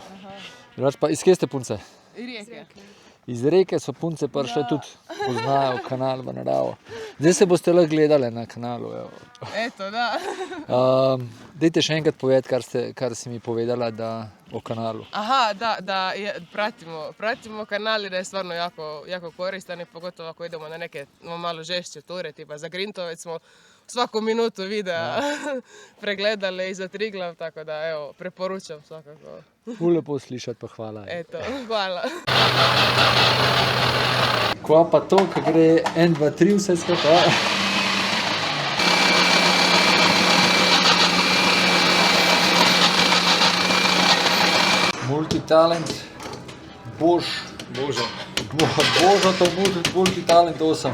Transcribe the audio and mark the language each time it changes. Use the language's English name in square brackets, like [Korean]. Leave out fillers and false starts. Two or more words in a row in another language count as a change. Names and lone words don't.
[Slovenian] Pa iz kje ste punce? Rijeke. Iz Reke so punce prišle tudi, poznajo kanal v naravo. Zdaj se boste lahko gledali na kanalu. Evo. [Croatian] Eto, da. [Slovenian] Dajte še enkrat povedati, kar si mi povedala o kanalu. Aha, [Croatian] da pratimo kanal i da je stvarno jako koristan i pogotovo ako idemo na neke malo žešće ture, tipa za Grintovec smo svaku minutu videa pregledali i za Triglav, tako da evo, preporučam svakako. [Slovenian] Lepo slišati, pa hvala. [Croatian] Eto, hvala. [Slovenian] Kva pa to, ko gre 1, 2, 3 vse skupaj? Multitalent, Božo to multitalent 8.